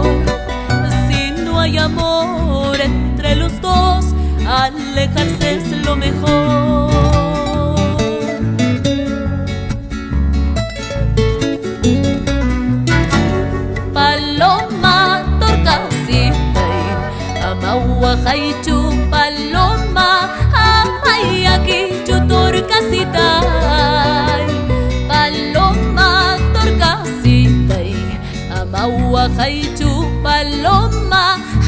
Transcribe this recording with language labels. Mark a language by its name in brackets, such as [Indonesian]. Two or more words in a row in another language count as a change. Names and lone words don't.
[Spanish] Si no hay amor entre los dos, alejarse es lo mejor. [Quechua] Paloma torcasitay, amawahaychu paloma, amayakichu torcasitay. Paloma torcasitay, amawahaychu paloma,